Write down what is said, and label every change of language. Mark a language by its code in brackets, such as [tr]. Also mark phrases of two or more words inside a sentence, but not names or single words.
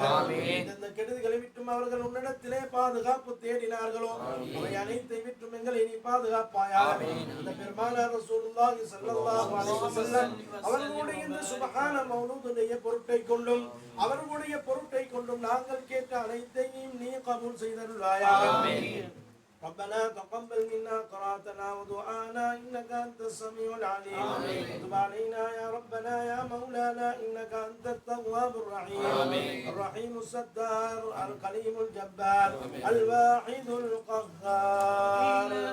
[ta] இந்த கெடுதிகளை விட்டும் அவர்கள் உன்னிடத்திலே பாதுகாப்பு தேடினார்களோ அவை அனைத்தை விட்டும் எங்களை நீ பாதுகாப்பாயாக. இந்த பெருமானார் [ar] رسول الله صلى الله عليه وسلم [ta] அவர்களுடைய இந்த சுப்ஹான மௌலூதுடைய பொருட்டை கொண்டும் அவர்களுடைய பொருட்டை கொண்டும் நாங்கள் கேட்ட அனைத்தையும் நீ கபூல் செய்தருள்வாயாக. [ar] ربنا تقبل منا قراءتنا ودعانا إنك أنت السميع العليم. وتب علينا يا ربنا يا مولانا إنك أنت التواب الرحيم. الرحيم الستار الكريم الجبار الواحد القهار.